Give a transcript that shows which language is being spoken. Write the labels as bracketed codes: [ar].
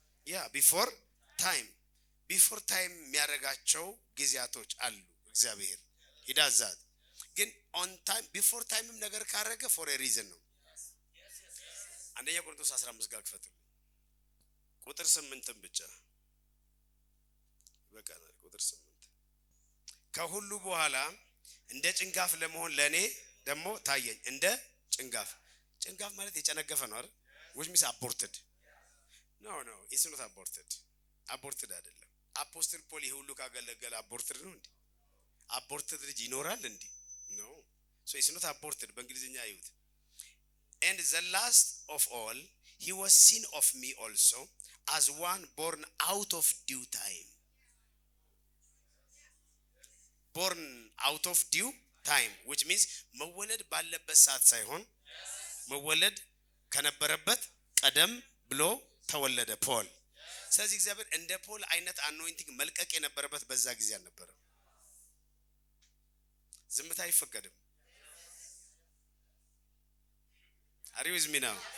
[en] yeah before time [am] የሚያረጋቸው ጊዜያቶች አሉ እግዚአብሔር ይዳዛት። ግን [en] on time before time [am] ም ነገር ካረገ [en] for a reason [am] ነው። አንደኛ ቆሮንቶስ 15 ጋር ክፈቱ ቁጥር 8 ብቻ በቃ ቁጥር 8 ከሁሉ በኋላ እንደ ጭንጋፍ ለመሆን ለኔ ደግሞ ታየኝ። እንደ ጭንጋፍ ማለት የጨነገፈ ነው አይደል? [en] which means aborted. no it's not aborted [am] አይደለም። አፖስትል ፖል ይሁሉ ካገለገለ aborted ነው እንዴ? aborted ልጅ ይኖራል እንዴ? [en] no, so it's not aborted [am] በእንግሊዘኛ አይሁት። [en] and the last of all he was seen of me also as one born out of due time. Born out of due time, which means [am] መወለድ ባለበት ሰዓት ሳይሆን መወለድ ከነበረበት ቀደም ብሎ ተወለደ ፖል። ስለዚህ እግዚአብሔር እንደ ፖል አይነት አኖይንቲንግ መልቀቅ የነበረበት በዛ ጊዜ አልነበረም። ዝምታ አይፈቀድም። [en] Are you with me now?